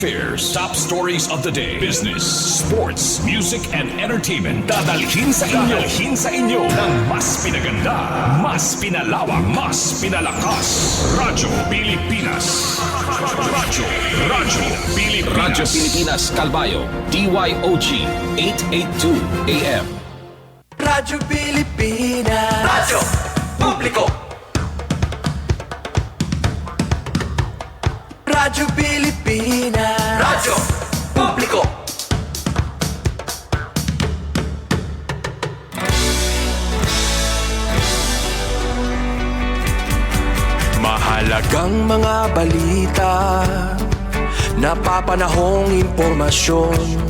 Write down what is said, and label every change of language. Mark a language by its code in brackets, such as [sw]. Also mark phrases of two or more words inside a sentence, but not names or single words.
[en] Affairs, top stories of the day, business, sports, music, and entertainment. [tl] Dadalhin sa inyo ng mas pinaganda, mas pinalawak, mas pinalakas. Radyo Pilipinas. Radyo Pilipinas, Calbayo, DYOG 882 AM. Radyo Pilipinas. Radyo Publiko. Radyo Pilipinas. Radyo Publiko. Mahalagang mga balita, napapanahong impormasyon.